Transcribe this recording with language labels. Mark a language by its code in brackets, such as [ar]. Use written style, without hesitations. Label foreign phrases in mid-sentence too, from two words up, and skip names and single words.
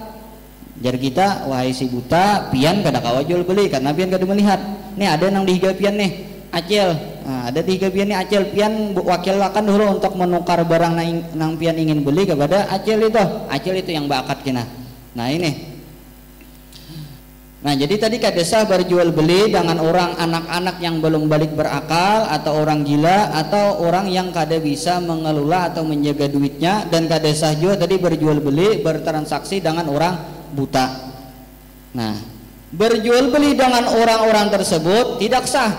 [bjn] Jadi kita, wahai si buta, pian kada kawa jual beli karena pian kada melihat. Nih ada nang dihiga pian nih acil, nah, ada 3 pian nih acil, pian wakilkan dulu untuk menukar barang nang pian ingin beli kepada acil itu yang bakat kina. Nah ini, nah jadi tadi kada sah berjual beli dengan orang anak-anak yang belum balik berakal, atau orang gila, atau orang yang kada bisa mengelola atau menjaga duitnya, dan kada sah juga tadi berjual beli bertransaksi dengan orang buta. [id] Nah berjual beli dengan orang-orang tersebut tidak sah.